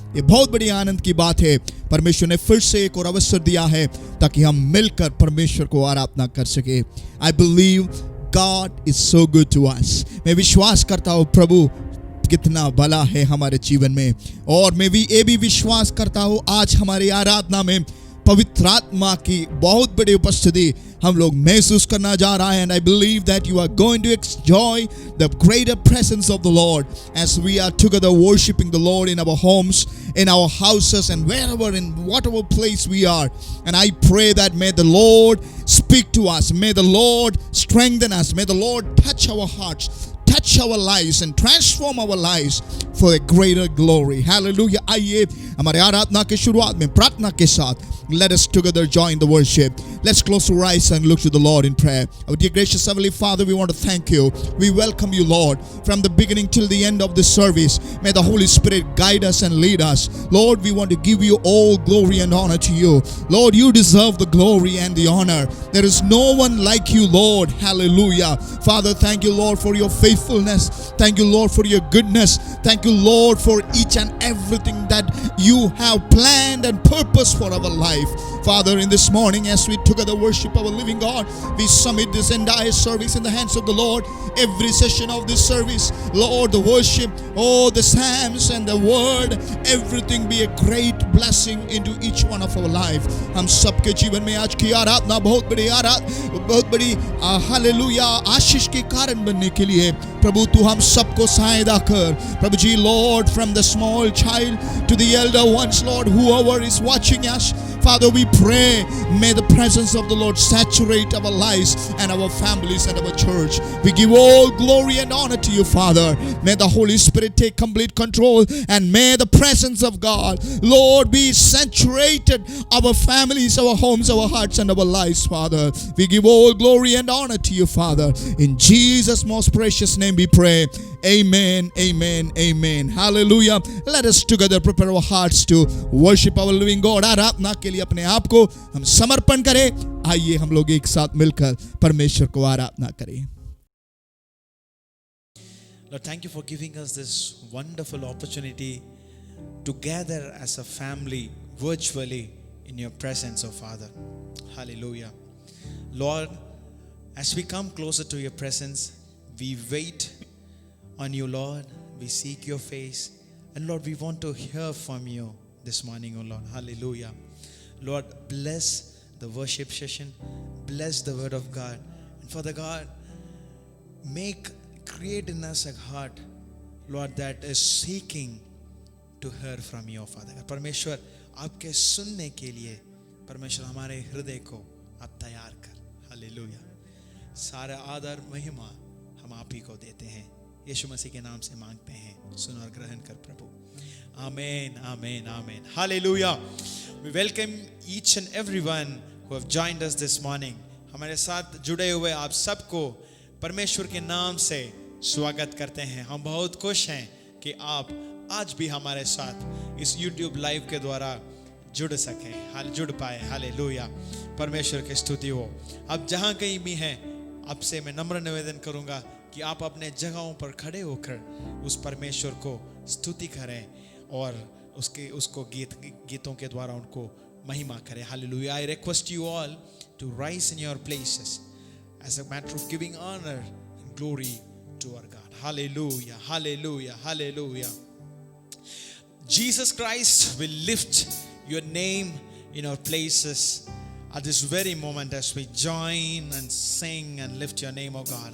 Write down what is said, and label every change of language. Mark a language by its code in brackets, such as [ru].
[hi] ये बहुत बड़ी आनंद की बात है, परमेश्वर ने फिर से एक और अवसर दिया है ताकि हम मिलकर परमेश्वर को आराधना कर सके. [en] I believe God is so good to us. [hi] मैं विश्वास करता हूँ प्रभु कितना भला है हमारे जीवन में, और मैं भी ये भी विश्वास करता हूँ आज हमारी आराधना में पवित्र आत्मा की बहुत बड़ी उपस्थिति हम लोग महसूस करना जा रहा है. [en] And I believe that you are going to enjoy the greater presence of the Lord as we are together worshiping the Lord in our homes, in our houses, and wherever, in whatever place we are. And I pray that may the Lord speak to us, may the Lord strengthen us, may the Lord touch our hearts, touch our lives and transform our lives for a greater glory. Hallelujah. [hi] आइए हमारे आराधना की शुरुआत में प्रार्थना के साथ [en] let us together join the worship. Let's close our eyes and look to the Lord in prayer. Our dear gracious Heavenly Father, we want to thank you. We welcome you, Lord, from the beginning till the end of this service. May the Holy Spirit guide us and lead us. Lord, we want to give you all glory and honor to you. Lord, you deserve the glory and the honor. There is no one like you, Lord. Hallelujah. Father, thank you, Lord, for your faithfulness. Thank you, Lord, for your goodness. Thank you, Lord, for each and everything that you have planned and purposed for our life. Father, in this morning, as we together worship our living God, we submit this entire service in the hands of the Lord. Every session of this service, Lord, the worship, the psalms and the word, everything be a great blessing into each one of our life. [hi] हम सबके जीवन में आज की आराधना बहुत बड़ी hallelujah आशीष के कारण बनने के लिए प्रभु तू हम सबको सहायता कर. प्रभु जी, [en] Lord, from the small child to the elder ones, Lord, whoever is watching us, Father, we pray, may the presence of the Lord saturate our lives and our families and our church. We give all glory and honor to you, Father. May the Holy Spirit take complete control, and may the presence of God, Lord, be saturated our families, our homes, our hearts, and our lives, Father. We give all glory and honor to you, Father. In Jesus' most precious name we pray. Amen, amen, amen. Hallelujah. Let us together prepare our hearts to worship our living God. [hi] आराधना के लिए अपने आप को हम समर्पण करें. आइए हम लोग एक साथ मिलकर परमेश्वर को आराधना करें. [en] Lord, thank you for giving us this wonderful opportunity to gather as a family virtually in your presence, oh Father. Hallelujah. Lord, as we come closer to your presence, we wait on you, Lord. We seek your face. And Lord, we want to hear from you this morning, oh Lord. Hallelujah. Lord, bless the worship session. Bless the word of God. And Father God, create in us a heart, Lord, that is seeking to hear from you, Father God. [hi] परमेश्वर, आपके सुनने के लिए परमेश्वर हमारे हृदय को आप तैयार कर. हालेलुया. सारा आदर महिमा हम आप ही को देते हैं. यीशु मसीह के नाम से मांगते हैं. सुन और ग्रहण कर प्रभु. Amen, amen, amen. Hallelujah. [en] We welcome each and everyone who have joined us this morning. [hi] हमारे साथ जुड़े हुए आप सबको परमेश्वर के नाम से स्वागत करते हैं. हम बहुत खुश हैं कि आप आज भी हमारे साथ इस YouTube लाइव के द्वारा जुड़ सकें, जुड़ पाए. हालेलुया. परमेश्वर की स्तुति हो. आप जहाँ कहीं भी हैं, आपसे मैं नम्र निवेदन करूँगा कि आप अपने जगहों पर खड़े होकर उस परमेश्वर को स्तुति करें और उसको गीतों के द्वारा उनको महिमा करें. [en] Hallelujah. I request you all to rise in your places as a matter of giving honor and glory to our God. Hallelujah. Hallelujah. Hallelujah. Jesus Christ will lift your name in our places at this very moment as we join and sing and lift your name, oh God.